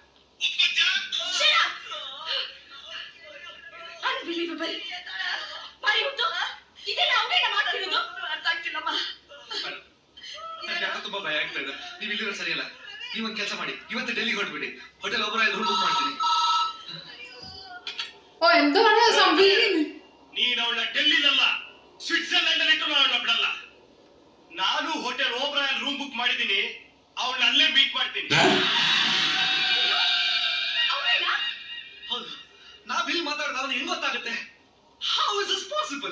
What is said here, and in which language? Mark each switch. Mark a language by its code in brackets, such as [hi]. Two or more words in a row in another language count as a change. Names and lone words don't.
[kn] ಅನ್ಬಿಲೀವಬಲ್. ಮಾರಿಮುತ್ತು, ಇದೆಲ್ಲ ಅವನೇನ ಮಾಡ್ತಿರೋದು? ಅರ್ಥ ಆಗ್ತಿಲ್ಲಮ್ಮ. ನನಗೆ ಯಾಕೆ ತುಂಬಾ ಭಯ ಆಗ್ತಾ ಇದೆ. ನೀವು ಇಲ್ಲಿರೋ ಸರಿಯಲ್ಲ. ನೀವೊಂದು ಕೆಲಸ ಮಾಡಿ, ಇವತ್ತು ಡೆಲ್ಲಿಗೆ ಹೊರಟ್ಬಿಡಿ. ಹೋಟೆಲ್ ಒಬ್ಬರಾಯ್ [en] room book [kn] ಮಾಡ್ತೀನಿ. [ml] ഓ എന്താണ് സംഭവിക്കുന്നത്? [kn] ನೀನು ಅವಳ ಡೆಲ್ಲಿಲಲ್ಲ, ಸ್ವಿಟ್ಜರ್ಲೆಂಡ್ ಅಲ್ಲಿ ಇಟ್ಟು ಅವಳ ಬಿಡಲ್ಲ. ನಾನು ಹೋಟೆಲ್ ಓಬ್ರಾಯಲ್ [en] room book [kn] ಮಾಡಿದ್ದೀನಿ. ಅವಳನ್ನ ಅಲ್ಲೇ ಮೀಟ್ ಮಾಡ್ತೀನಿ. ಹೌದು, ನಾವ್ ಇಲ್ಲಿ ಮಾತಾಡೋದು ಅವನು ಹೆಂಗ್ ಗೊತ್ತಾಗುತ್ತೆ? [en] How is this possible?